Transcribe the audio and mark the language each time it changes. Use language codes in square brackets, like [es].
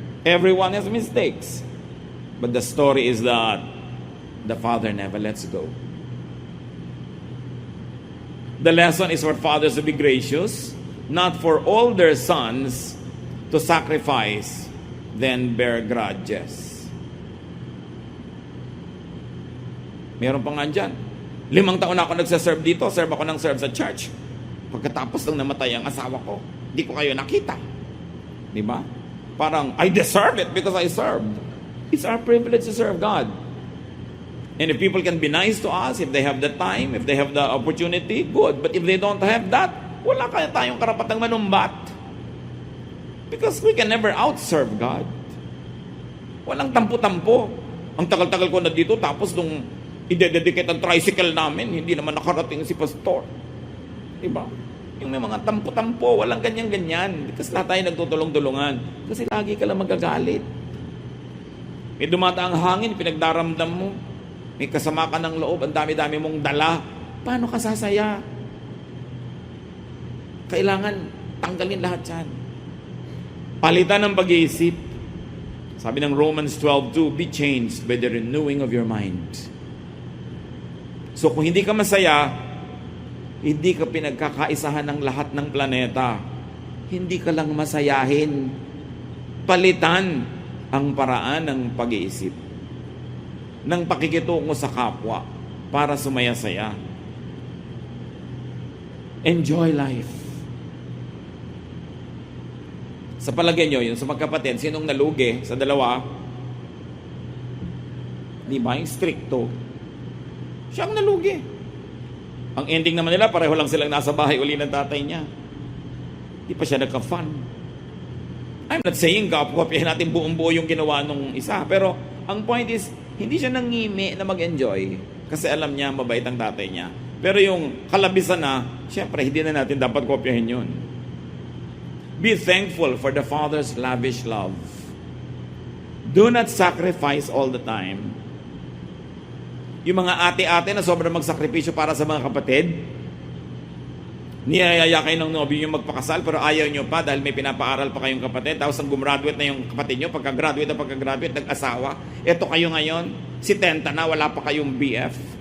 [en] Everyone has mistakes. But the story is that the father never lets go. The lesson is for fathers to be gracious, not for older sons to sacrifice, then bear grudges. [tl] Meron pa nga dyan. 5 taon na ako nagsaserve dito. Serve ako ng serve sa church. Pagkatapos nang namatay ang asawa ko, di ko kayo nakita. Di ba? [en] Parang, I deserve it because I served. It's our privilege to serve God. And if people can be nice to us, if they have the time, if they have the opportunity, good. But if they don't have that, [tl] wala kaya tayong karapatang manumbat. [en] Because we can never outserve God. [tl] Walang tampo-tampo. Ang tagal-tagal ko na dito, tapos nung i-dedicate ang tricycle namin, hindi naman nakarating si pastor. Diba? Yung may mga tampo-tampo, walang ganyan-ganyan. Kasi lahat tayo nagtutulong-tulungan. Kasi lagi ka lang magagalit. May dumataang hangin, pinagdaramdam mo. May kasama ka ng loob, ang dami-dami mong dala. Paano ka sasaya? Kailangan tanggalin lahat yan. Palitan ng pag-iisip. Sabi ng [en] Romans 12:2, be changed by the renewing of your mind. [tl] So kung hindi ka masaya, hindi ka pinagkakaisahan ng lahat ng planeta. Hindi ka lang masayahin. Palitan ang paraan ng pag-iisip, ng pakikitungo sa kapwa para sumaya-saya. [en] Enjoy life. [tl] Sa palagay nyo, yun sa magkapatid, sinong nalugi sa dalawa? Di ba? Yung stricto. Siya ang nalugi. Ang ending naman nila, pareho lang silang nasa bahay uli ng tatay niya. Di pa siya nagka-fun. [en] I'm not saying [tl] kopyahin natin buong-buo yung ginawa nung isa. Pero ang point is, hindi siya nangimi na mag-enjoy. Kasi alam niya, mabait ang tatay niya. Pero yung kalabisan na, syempre, hindi na natin dapat kopyahin yun. [en] Be thankful for the Father's lavish love. Do not sacrifice all the time. [tl] Yung mga ate-ate na sobrang magsakripisyo para sa mga kapatid, niyayaya kayo ng nobyo yung magpakasal pero ayaw nyo pa dahil may pinapaaral pa kayong kapatid, tapos ang gumraduate na yung kapatid nyo, pagka-graduate, nag-asawa. Eto kayo ngayon, si Tenta na, wala pa kayong BF.